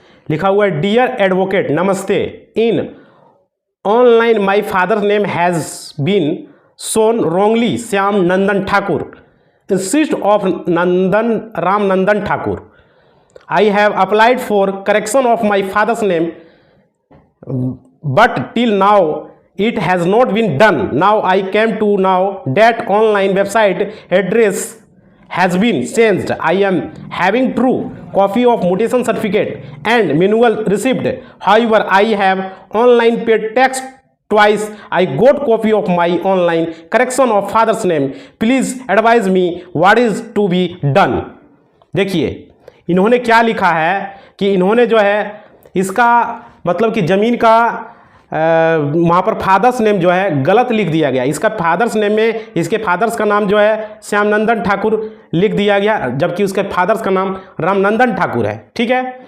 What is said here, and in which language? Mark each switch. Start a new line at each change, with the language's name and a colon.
Hindi: लिखा हुआ है,
English: Dear advocate नमस्ते, in online my father name has been shown wrongly Shyam Nandan Thakur instead of Nandan Ram Nandan Thakur. I have applied for correction of my father's name but till now it has not been done. Now I came to know that online website address has been changed. I am having true copy of mutation certificate and manual receipt. However, I have online paid tax twice. I got copy of my online correction of father's name. Please advise me what is to be done.
Hindi: देखिए इन्होंने क्या लिखा है कि इन्होंने जो है इसका मतलब कि ज़मीन का वहाँ पर फादर्स नेम जो है गलत लिख दिया गया। इसका फादर्स नेम में इसके फादर्स का नाम जो है श्यामनंदन ठाकुर लिख दिया गया, जबकि उसके फादर्स का नाम रामनंदन ठाकुर है, ठीक है।